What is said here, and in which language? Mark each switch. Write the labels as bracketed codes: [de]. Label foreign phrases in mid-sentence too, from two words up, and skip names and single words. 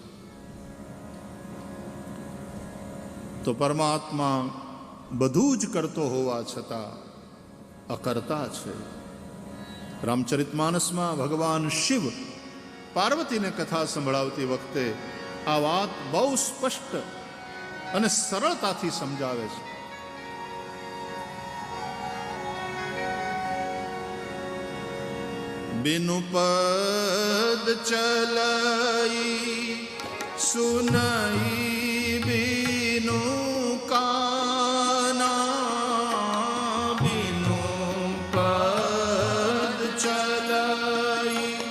[gu] તો પરમાત્મા બધું જ કરતો હોવા છતાં અકર્તા છે. રામચરિતમાનસમાં ભગવાન શિવ પાર્વતીને કથા સંભળાવતી વખતે આ વાત બહુ સ્પષ્ટ અને સરળતાથી સમજાવે છે. [awa] बिनु पद चलाई सुनाई बिनु काना, बिनु पद चलाई